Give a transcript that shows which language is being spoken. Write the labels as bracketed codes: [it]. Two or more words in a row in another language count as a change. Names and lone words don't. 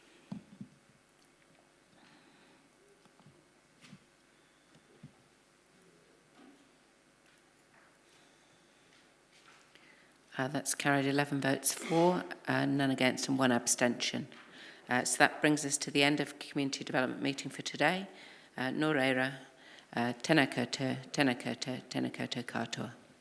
[en] That's carried 11 votes for, none against and 1 abstention. So that brings us to the end of Community Development meeting for today. [mi] Nō reira, tēnā koutou, tēnā koutou, tēnā koutou katoa.